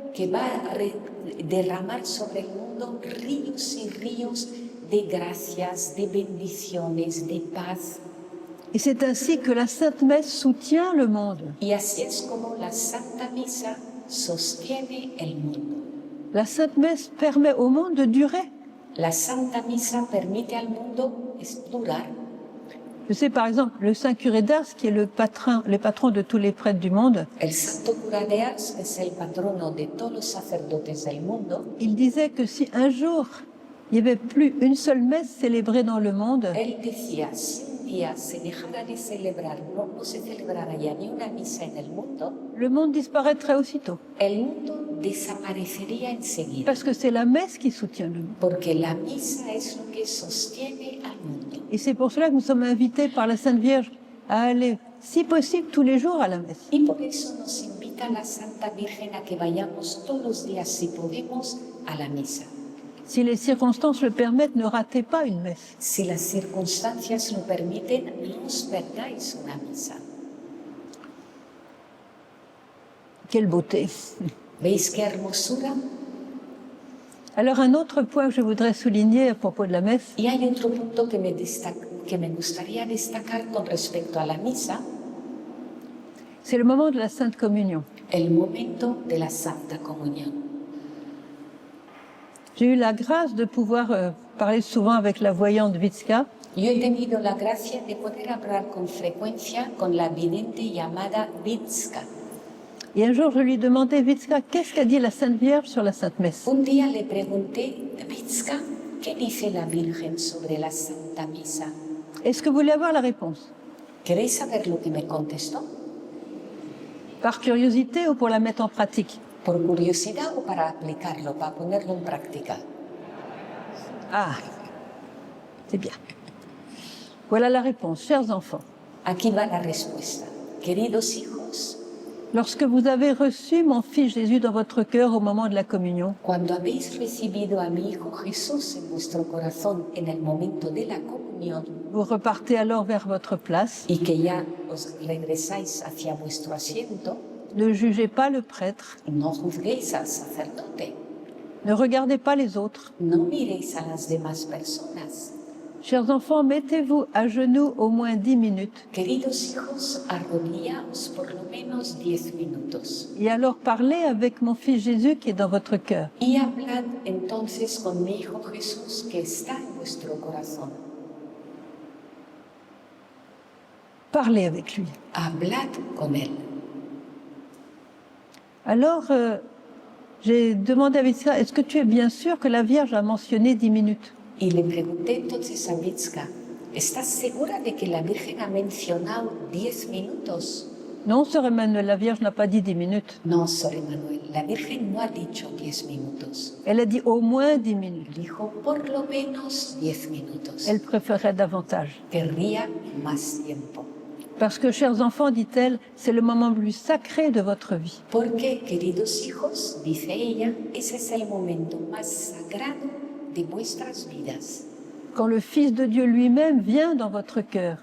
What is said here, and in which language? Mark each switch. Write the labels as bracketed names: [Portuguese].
[Spanish] que va a derramar sobre el mundo ríos y ríos de gracias, de bendiciones, de paz. [French] Et c'est ainsi que la Sainte Messe soutient le monde. [Spanish] Y así es como la Santa Misa sostiene el mundo. [French] La Sainte Messe permet au monde de durer. [Spanish] La Santa Misa permite al mundo durar. [French] Je sais par exemple, le Saint Curé d'Ars, qui est le patron de tous les prêtres du monde, [Spanish] El Santo Cura de Ars es el patrono de todos los sacerdotes del mundo. [French] il disait que si un jour il n'y avait plus une seule messe célébrée dans le monde, [Spanish] Él decía, si un día se dejara de celebrar, no se celebrara ya ni una misa en el mundo, [French] le monde disparaîtrait aussitôt. [Spanish] el mundo desaparecería enseguida. [French] Parce que c'est la messe qui soutient le monde. [Spanish] Porque la misa es lo que sostiene al mundo. [French] Et c'est pour cela que nous sommes invités par la Sainte Vierge à aller, si possible, tous les jours à la messe. [Spanish] Y por eso nos invita la Santa Virgen a que vayamos todos los días, si podemos, a la misa. [French] Si les circonstances le permettent, ne ratez pas une messe. [Spanish] Si las circunstancias lo permiten, no os perdáis una misa. [French] Quelle beauté! [Spanish] ¿Veis qué hermosura? [French] Alors un autre point que je voudrais souligner à propos de la messe, [Spanish] Y hay otro punto que me gustaría destacar con respecto a la misa, [French] c'est le moment de la Sainte Communion. [Spanish] el momento de la Santa Comunión. [French] J'ai eu la grâce de pouvoir parler souvent avec la voyante Vitska. [Spanish] Yo he tenido la gracia de poder hablar con frecuencia con la vidente llamada Vitska. [French] Et un jour, je lui demandais, Vitska, qu'est-ce qu'a dit la Sainte Vierge sur la Sainte Messe? [Spanish] Un día le pregunté, Vitska, ¿qué dice la Virgen sobre la Santa Misa? [French] Est-ce que vous voulez avoir la réponse? [Spanish] ¿Queréis saber lo que me contestó? [French] Par curiosité ou pour la mettre en pratique? [Spanish] ¿Por curiosidad o para aplicarlo, para ponerlo en práctica? [French] Ah, c'est bien. Voilà la réponse, chers enfants. [Spanish] Aquí va la respuesta. Queridos hijos, [French] Lorsque vous avez reçu mon Fils Jésus dans votre cœur au moment de la communion, [Spanish] cuando habéis recibido a mi Hijo Jesús en vuestro corazón en el momento de la comunión [French] vous repartez alors vers votre place. [Spanish] y que ya os regresáis hacia vuestro asiento, [French] Ne jugez pas le prêtre, [Spanish] no juzguéis al sacerdote, [French] ne regardez pas les autres. [Spanish] no miréis a las demás personas. [French] Chers enfants, mettez-vous à genoux au moins 10 minutes [Spanish] Queridos hijos, arrodillaos por lo menos 10 minutos [French] et alors parlez avec mon Fils Jésus qui est dans votre cœur. [Spanish] y hablad entonces con mi Hijo Jesús que está en vuestro corazón. [French] Parlez avec lui. [Spanish] Hablad con Él. [French] Alors, j'ai demandé à Vitska, est-ce que tu es bien sûr que la Vierge a mentionné 10 minutes? [Spanish] Y le pregunté entonces a Vitska, ¿estás segura de que la Virgen ha mencionado 10 minutos? [French] Non, sœur Emmanuel, la Vierge n'a pas dit 10 minutes. [Spanish] No, Sor Emanuel, la Virgen no ha dicho 10 minutos. [French] Elle a dit au moins 10 minutes. [Spanish] Dijo por lo menos 10 minutos. [French] Elle préférait davantage. [Spanish] Querría más tiempo. [French] Parce que, chers enfants, dit-elle, c'est le moment le plus sacré de votre vie. [Spanish] Porque, queridos hijos, dice ella, ese es el momento más sagrado de vuestras vidas. [French] Quand le Fils de Dieu lui-même vient dans votre cœur,